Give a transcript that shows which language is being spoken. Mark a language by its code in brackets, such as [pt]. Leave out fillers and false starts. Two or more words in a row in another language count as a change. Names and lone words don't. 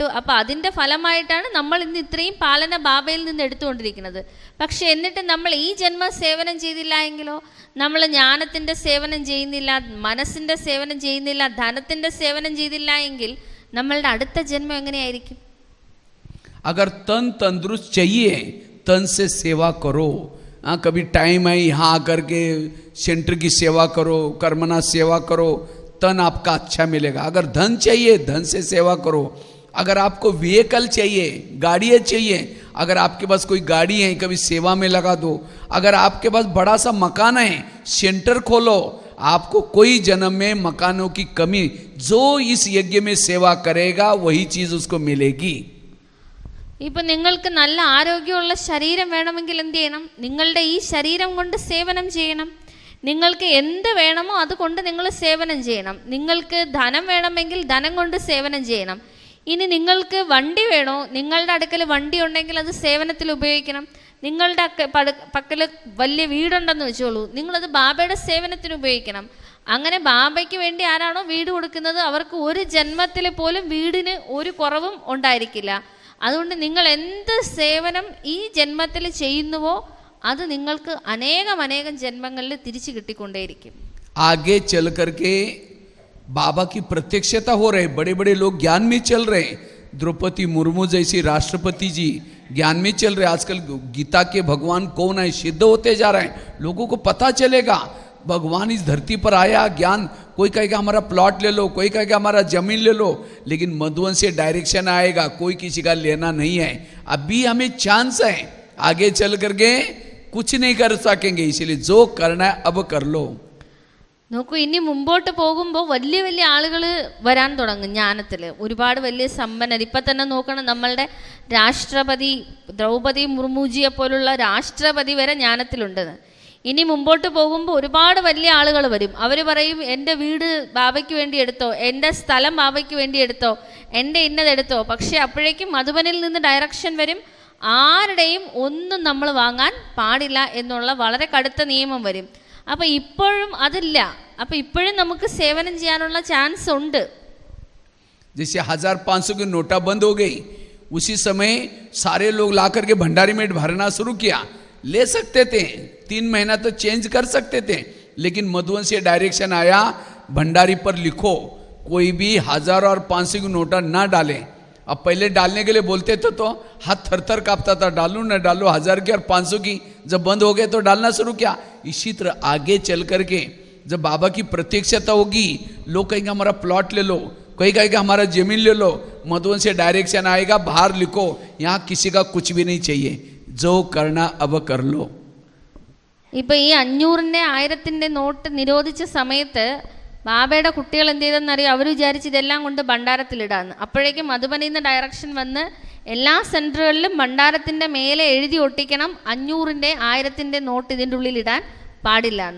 [ml] അപ്പോൾ അതിൻ്റെ ഫലമായിട്ടാണ് നമ്മൾ ഇന്ന് ഇത്രയും പാലന ബാബയിൽ നിന്ന് എടുത്തുകൊണ്ടിരിക്കുന്നത്. പക്ഷെ എന്നിട്ട് നമ്മൾ ഈ ജന്മം സേവനം ചെയ്തില്ല എങ്കിലോ, നമ്മൾ ജ്ഞാനത്തിൻ്റെ സേവനം ചെയ്യുന്നില്ല, മനസ്സിൻ്റെ സേവനം ചെയ്യുന്നില്ല, ധനത്തിൻ്റെ സേവനം ചെയ്തില്ല എങ്കിൽ നമ്മളുടെ അടുത്ത ജന്മം എങ്ങനെയായിരിക്കും? [hi] अगर तन तंदुरुस्त चाहिए, तन से सेवा करो। कभी टाइम है यहाँ आकर के सेंटर की सेवा करो, कर्मना सेवा करो, तन आपका अच्छा मिलेगा। अगर धन चाहिए, धन से सेवा करो। अगर आपको व्हीकल चाहिए, गाड़ी चाहिए, अगर आपके पास कोई गाड़ी है कभी सेवा में लगा दो। अगर आपके पास बड़ा सा मकान है, सेंटर खोलो। आपको कोई जन्म में मकानों की कमी, जो इस यज्ञ में सेवा करेगा वही चीज उसको मिलेगी। [ml] ഇപ്പം നിങ്ങൾക്ക് നല്ല ആരോഗ്യമുള്ള ശരീരം വേണമെങ്കിൽ എന്ത് ചെയ്യണം? നിങ്ങളുടെ ഈ ശരീരം കൊണ്ട് സേവനം ചെയ്യണം. നിങ്ങൾക്ക് എന്ത് വേണമോ അതുകൊണ്ട് നിങ്ങൾ സേവനം ചെയ്യണം. നിങ്ങൾക്ക് ധനം വേണമെങ്കിൽ ധനം കൊണ്ട് സേവനം ചെയ്യണം. ഇനി നിങ്ങൾക്ക് വണ്ടി വേണോ, നിങ്ങളുടെ അടുക്കൽ വണ്ടി ഉണ്ടെങ്കിൽ അത് സേവനത്തിൽ ഉപയോഗിക്കണം. നിങ്ങളുടെ പക്കൽ വലിയ വീടുണ്ടെന്ന് വെച്ചോളൂ, നിങ്ങളത് ബാബയുടെ സേവനത്തിന് ഉപയോഗിക്കണം. അങ്ങനെ ബാബയ്ക്ക് വേണ്ടി ആരാണോ വീട് കൊടുക്കുന്നത് അവർക്ക് ഒരു ജന്മത്തിൽ പോലും വീടിന് ഒരു കുറവും ഉണ്ടായിരിക്കില്ല. അതുകൊണ്ട് നിങ്ങൾ എന്ത് സേവനം ഈ ജന്മത്തിൽ ചെയ്യുന്നുവോ അത് നിങ്ങൾക്ക് അനേകം അനേകം ജന്മങ്ങളിൽ തിരിച്ചു കിട്ടിക്കൊണ്ടേയിരിക്കും. [hi] आगे चल करके बाबा की प्रत्यक्षता हो रहे, बड़े बड़े लोग ज्ञान में चल रहे. द्रौपदी मुर्मू जैसी राष्ट्रपति जी ज्ञान में चल रहे. आजकल गीता के भगवान कौन है सिद्ध होते जा रहे हैं. लोगों को पता चलेगा भगवान इस धरती पर आया. ज्ञान, कोई कहेगा हमारा प्लॉट ले लो, कोई कहेगा हमारा जमीन ले लो, लेकिन मधुबन से डायरेक्शन आएगा, कोई किसी का लेना नहीं है. अभी हमें चांस है, आगे चल करके कुछ नहीं कर सकेंगे. इसलिए जो करना है अब कर लो. [ml] നോക്കൂ, ഇനി മുമ്പോട്ട് പോകുമ്പോൾ വലിയ വലിയ ആളുകൾ വരാൻ തുടങ്ങും ജ്ഞാനത്തിൽ. ഒരുപാട് വലിയ സമ്പന്നർ. ഇപ്പം തന്നെ നോക്കണം, നമ്മളുടെ രാഷ്ട്രപതി ദ്രൗപദി മുർമുജിയെ പോലുള്ള രാഷ്ട്രപതി വരെ ജ്ഞാനത്തിലുണ്ടെന്ന്. ഇനി മുമ്പോട്ട് പോകുമ്പോൾ ഒരുപാട് വലിയ ആളുകൾ വരും. അവർ പറയും എൻ്റെ വീട് ബാബയ്ക്ക് വേണ്ടി എടുത്തോ, എൻ്റെ സ്ഥലം ബാബയ്ക്ക് വേണ്ടി എടുത്തോ, എൻ്റെ ഇന്നതെടുത്തോ. പക്ഷേ അപ്പോഴേക്കും മധുബനിൽ നിന്ന് ഡയറക്ഷൻ വരും, ആരുടെയും ഒന്നും നമ്മൾ വാങ്ങാൻ പാടില്ല എന്നുള്ള വളരെ കടുത്ത നിയമം വരും. അപ്പം ഇപ്പോഴും അതില്ല. അപ്പം ഇപ്പോഴും നമുക്ക് സേവനം ചെയ്യാനുള്ള ചാൻസ് ഉണ്ട്. [hi] जैसे 1500 की नोटा बंद हो गई, उसी समय सारे लोग ला करके भंडारी में भरना शुरू किया. ले सकते थे, 3 महीना तो चेंज कर सकते थे, लेकिन मधुबन से डायरेक्शन आया भंडारी पर लिखो, कोई भी 1000 और 500 की नोटा ना डाले. अब पहले डालने के लिए बोलते थे तो हाथ थर थर कांपता था, डालूं ना डालूं. 1000 की और 500 की जब बंद हो गए तो डालना शुरू किया. इसी तरह आगे चल करके जब बाबा की प्रत्यक्षता होगी, लोग कहेंगे हमारा प्लॉट ले लो, कोई कहेगा हमारा जमीन ले लो. मधुबन से डायरेक्शन आएगा, बाहर लिखो, यहाँ किसी का कुछ भी नहीं चाहिए, जो करना अब कर लो. [ml] ഇപ്പം ഈ 500-ന്റെ 1000-ന്റെ നോട്ട് നിരോധിച്ച സമയത്ത് ബാബയുടെ കുട്ടികൾ എന്ത് ചെയ്തെന്നറിയാം? അവർ വിചാരിച്ച് ഇതെല്ലാം കൊണ്ട് ഭണ്ഡാരത്തിലിടാന്ന്. അപ്പോഴേക്കും മധുബനിൽ നിന്ന് ഡയറക്ഷൻ വന്ന് എല്ലാ സെൻറ്ററുകളിലും ഭണ്ഡാരത്തിൻ്റെ മേലെ എഴുതി ഒട്ടിക്കണം, 500-ന്റെ 1000-ന്റെ നോട്ട് ഇതിൻ്റെ ഉള്ളിൽ ഇടാൻ പാടില്ല എന്ന്.